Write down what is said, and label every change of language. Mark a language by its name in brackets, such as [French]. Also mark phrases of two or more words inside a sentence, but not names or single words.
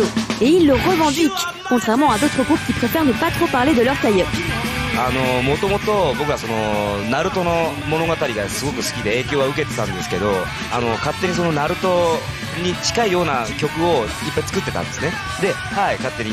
[French] Et il le revendique, contrairement à d'autres groupes qui préfèrent ne pas trop parler de leur tie-up. [Japanese] もともと僕はナルトの物語がすごく好きで影響は受けてたんですけど、勝手にナルトに近いような曲をいっぱい作ってたんですね。で、はい、勝手に。